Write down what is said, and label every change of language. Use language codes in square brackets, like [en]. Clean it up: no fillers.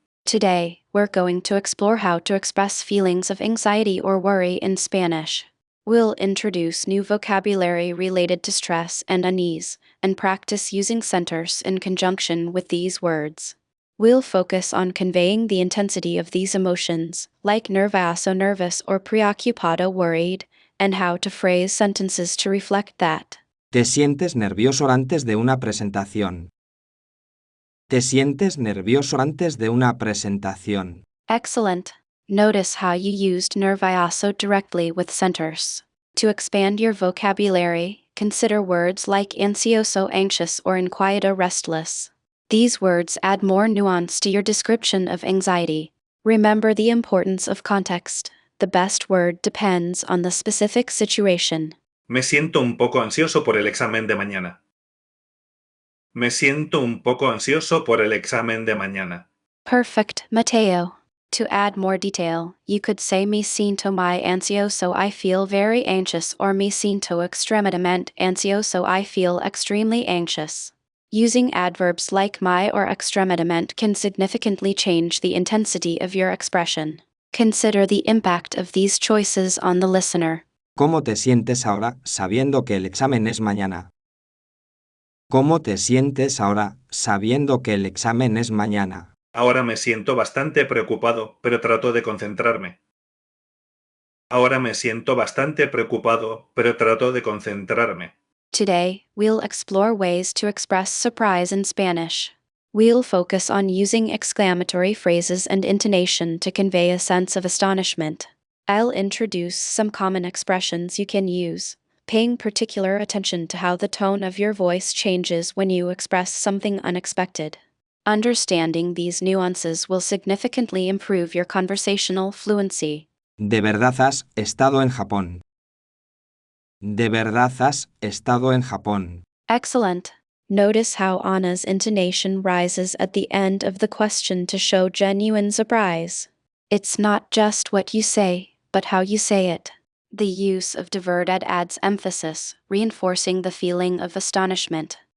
[en] Today, we're going to explore how to express feelings of anxiety or worry in Spanish. We'll introduce new vocabulary related to stress and unease, and practice using centers in conjunction with these words. We'll focus on conveying the intensity of these emotions, like nervioso nervous or preocupado worried, and how to phrase sentences to reflect that. [es] ¿Te sientes nervioso antes de una presentación? ¿Te sientes nervioso antes de una presentación? [en] Excellent. Notice how you used nervioso directly with centers. To expand your vocabulary, consider words like ansioso anxious or inquieto restless. These words add more nuance to your description of anxiety. Remember the importance of context. The best word depends on the specific situation. [es] Me siento un poco ansioso por el examen de mañana. Me siento un poco ansioso por el examen de mañana. [en] Perfect, Mateo. To add more detail, you could say [es] me siento muy ansioso, [en] I feel very anxious, or [es] me siento extremadamente ansioso, [en] I feel extremely anxious. Using adverbs like muy or extremadamente can significantly change the intensity of your expression. Consider the impact of these choices on the listener. [es] ¿Cómo te sientes ahora sabiendo que el examen es mañana? ¿Cómo te sientes ahora sabiendo que el examen es mañana? Ahora me siento bastante preocupado, pero trato de concentrarme. Ahora me siento bastante preocupado, pero trato de concentrarme. [en] Today, we'll explore ways to express surprise in Spanish. We'll focus on using exclamatory phrases and intonation to convey a sense of astonishment. I'll introduce some common expressions you can use, paying particular attention to how the tone of your voice changes when you express something unexpected. Understanding these nuances will significantly improve your conversational fluency. [es] ¿De verdad has estado en Japón? ¿De verdad has estado en Japón? [en] Excellent. Notice how Anna's intonation rises at the end of the question to show genuine surprise. It's not just what you say, but how you say it. The use of diverted adds emphasis, reinforcing the feeling of astonishment.